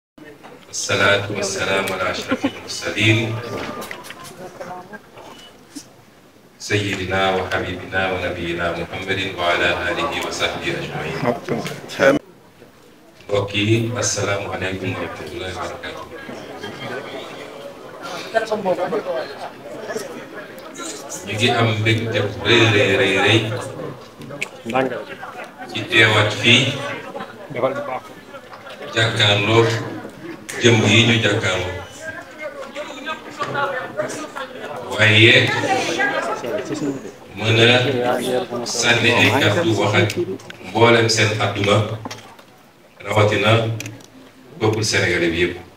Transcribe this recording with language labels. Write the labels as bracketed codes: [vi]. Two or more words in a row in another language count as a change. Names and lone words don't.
[ar] والصلاة والسلام على أشرف المرسلين سيدنا وحبيبنا ونبينا محمد وعلى آله وصحبه أجمعين. [wo] mbokki [ar] السلام عليكم ورحمة الله وبركاته. [wo] ñu ngi am mbégte bu rëy ci teewaat fii jàkkaarloo jëm yi ñu jàkkaarloo waaye mën a sànni ay kàddu wax ak mboolem seen àdduna rawatina [fr] peuple sénégalais [wo] bi yëpp.